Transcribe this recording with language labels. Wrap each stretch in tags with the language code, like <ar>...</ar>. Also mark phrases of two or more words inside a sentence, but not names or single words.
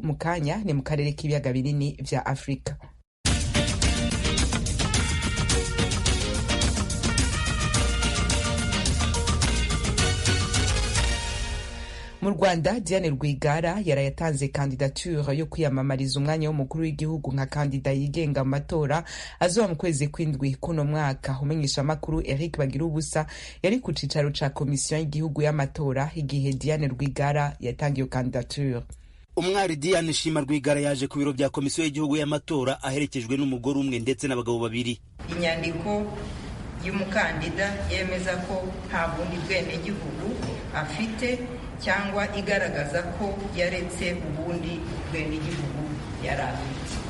<rn>Mukanya ni mu karere k'ibiyaga binini vya Afrika. Mu Rwanda, Diane Rwigara yarayatanze kandidature yo kwiyamamariza umwanya w'umukuru w'igihugu nka kandida yigenga mu matora azoba mu kwezi kw'indwi kuno mwaka. Umenyesha makuru Eric Bagirubusa yari ku cicaro ca komisiyo y'igihugu y'amatora igihe Diane Rwigara yatangiye kandidature.</rn> <rw>Umwari Diane Shima Rwigara yaje ku biro bya komisiyo y'igihugu y'amatora aherekejwe n'umugore umwe ndetse n'abagabo babiri. Inyandiko y'umukandida yemeza ko nta bundi bwenegihugu afite cyangwa igaragaza ko yaretse ubundi bwenegihugu yari afite.</rw>